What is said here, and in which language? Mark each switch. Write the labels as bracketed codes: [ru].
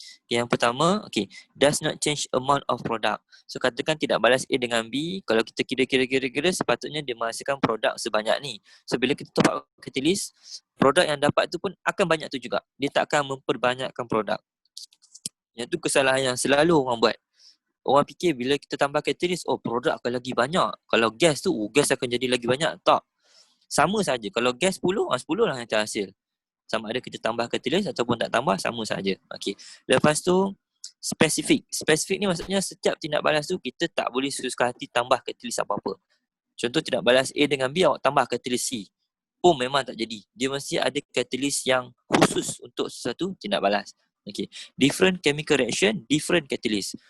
[ms] Yang pertama, [en] okay, does not change amount of product. [ms] So katakan tidak balas A dengan B, kalau kita kira sepatutnya dia menghasilkan produk sebanyak ni. So bila kita top up catalyst, produk yang dapat tu pun akan banyak tu juga. Dia tak akan memperbanyakkan produk. Yang tu kesalahan yang selalu orang buat. Orang fikir bila kita tambah catalyst, oh produk akan lagi banyak. Kalau gas tu, gas akan jadi lagi banyak. Tak. Sama saja. Kalau gas 10, 10 lah yang terhasil. Sama ada kita tambah catalyst ataupun tak tambah, sama saja. Okey. Lepas tu spesifik. Spesifik ni maksudnya setiap tindak balas tu kita tak boleh suka hati tambah catalyst apa-apa. Contoh tindak balas A dengan B, awak tambah catalyst C. Pun memang tak jadi. Dia mesti ada catalyst yang khusus untuk sesuatu tindak balas. Okey. [en] Different chemical reaction, different catalyst.